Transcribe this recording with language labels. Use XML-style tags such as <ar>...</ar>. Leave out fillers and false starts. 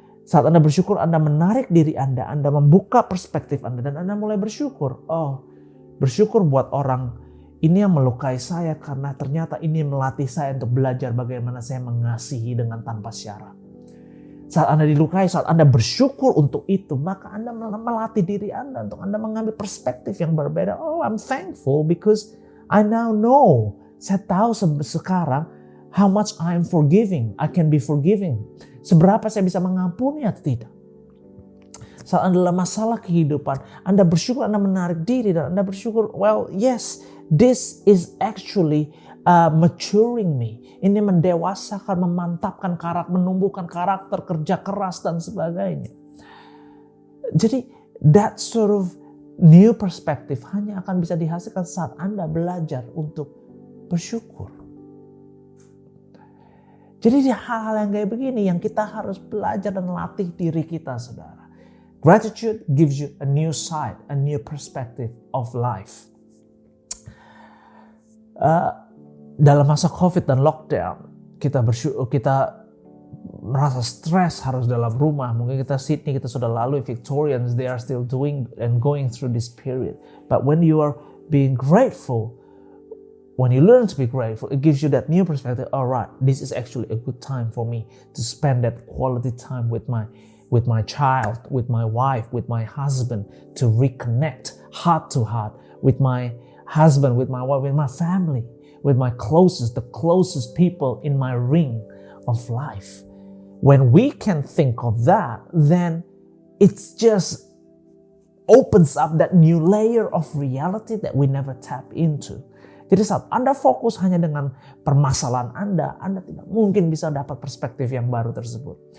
<id>Saat Anda bersyukur, Anda menarik diri Anda membuka perspektif Anda dan Anda mulai bersyukur. Oh, bersyukur buat orang Ini yang melukai saya karena ternyata ini melatih saya untuk belajar bagaimana saya mengasihi dengan tanpa syarat. Saat Anda dilukai, saat Anda bersyukur untuk itu, maka Anda melatih diri Anda untuk Anda mengambil perspektif yang berbeda.</id> <en>Oh, I'm thankful because I now know.</en> <id>Saya tahu sekarang</id> <en>how much I am forgiving. I can be forgiving.</en> <id>Seberapa saya bisa mengampuni atau tidak. Saat Anda dalam masalah kehidupan, Anda bersyukur, Anda menarik diri dan Anda bersyukur,</id> <en>well, yes, this is actually maturing me.</en> <id>Ini mendewasakan, memantapkan karakter, menumbuhkan karakter, kerja keras dan sebagainya. Jadi</id> <en>that sort of new perspective</en> <id>hanya akan bisa dihasilkan saat Anda belajar untuk bersyukur. Jadi hal-hal yang kayak begini yang kita harus belajar dan latih diri kita, saudara.</id> <en>Gratitude gives you a new sight, a new perspective of life.</en> <id>Dalam masa COVID dan lockdown, kita merasa stres harus dalam rumah. Mungkin kita Sydney, kita sudah lalui,</id> <en>Victorians, they are still doing and going through this period. But when you are being grateful, when you learn to be grateful, it gives you that new perspective. All right, this is actually a good time for me to spend that quality time with my child, with my wife, with my husband, to reconnect heart to heart with my husband, with my wife, with my family, with the closest people in my ring of life. When we can think of that, then it's just opens up that new layer of reality that we never tap into.</en> <id>Jadi saat Anda fokus hanya dengan permasalahan Anda tidak mungkin bisa dapat perspektif yang baru tersebut.</id>